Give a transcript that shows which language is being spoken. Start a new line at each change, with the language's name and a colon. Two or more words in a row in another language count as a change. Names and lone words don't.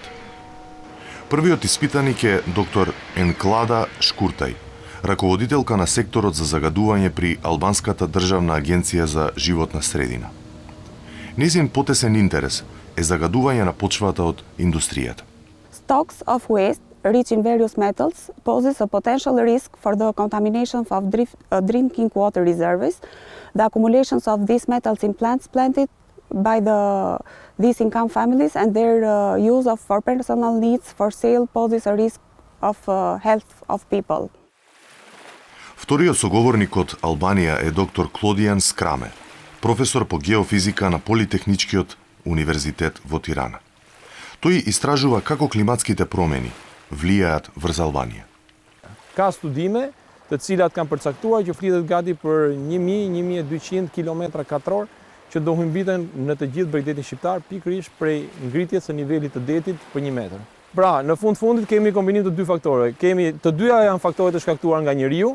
Macedonian: Првиот испитаник е доктор Енклада Шкуртај, раководителка на секторот за загадување при Албанската државна агенција за животна средина. Незин потесен интерес е загадување на почвата од индустријата.
English: Stocks of waste rich in various metals poses a potential risk for the contamination of drinking water reservoirs. The accumulations of these metals in plants planted by these income families and their use for personal needs for sale poses a risk of health of people.
Macedonian: Вториот соговорник од Албанија е доктор Клодијан Скраме, професор по геофизика на Политехничкиот универзитет во Тирана. Тој истражува како климатските промени влијаат врз Албанија.
Albanian: Ka studime të cilat kanë përcaktuar që flitet gati për 1000-1200 km2 që do humbiten në të gjithë bregdetin shqiptar pikërisht prej ngritjes së nivelit të detit për 1 metër. Pra, në fundit kemi kombinim të dy faktore. Të dyja janë faktorë të shkaktuar nga njeriu.